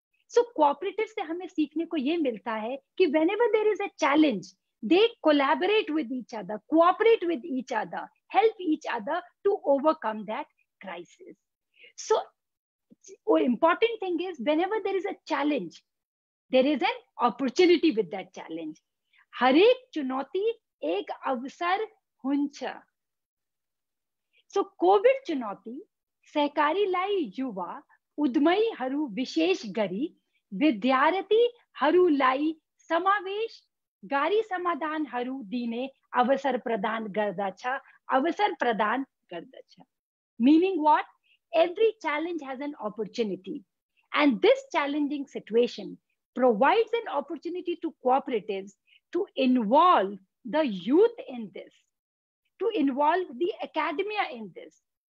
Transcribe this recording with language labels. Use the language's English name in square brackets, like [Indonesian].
[English] So cooperatives [Hindi] से हमें सीखने को ये मिलता है कि [English] whenever there is a challenge, they collaborate with each other, cooperate with each other, help each other to overcome that crisis. So important thing is whenever there is a challenge, there is an opportunity with that challenge. [Nepali] हरेक चुनौती एक अवसर हुन्छ. So COVID चुनौती सहकारीलाई युवा उद्यमीहरू विशेष गरी विद्यार्थीहरूलाई समावेश गरी समाधानहरू दिने अवसर प्रदान गर्दछ. [English] Meaning what? Every challenge has an opportunity, and this challenging situation provides an opportunity to cooperatives to involve the youth in this, to involve the academia in this.